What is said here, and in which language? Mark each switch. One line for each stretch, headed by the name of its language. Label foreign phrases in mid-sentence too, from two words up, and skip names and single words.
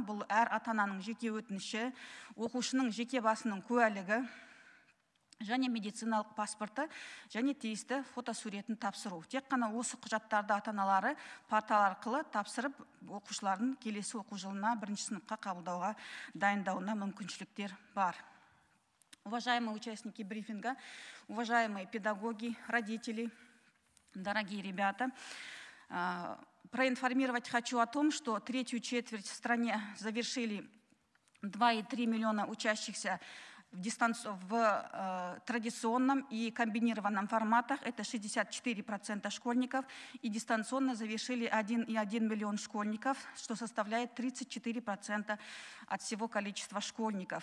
Kazakh: Бұл әр ата-ананың жеке өтініші, оқушының жеке басының куәлігі және медициналық паспорты және тиісті фотосуретін тапсыру. Тек қана осы құжаттарды ата-аналары портал арқылы тапсырып, оқушылардың келесі оқу жылына 1-ші сыныпқа қабылдауға дайындауына мүмкіншіліктер бар.
Russian: Уважаемые участники брифинга, уважаемые педагоги, родители, дорогие ребята, проинформировать хочу о том, что 3-ю четверть в стране завершили 2,3 миллиона учащихся в традиционном и комбинированном форматах, это 64% школьников, и дистанционно завершили 1,1 миллион школьников, что составляет 34% от всего количества школьников.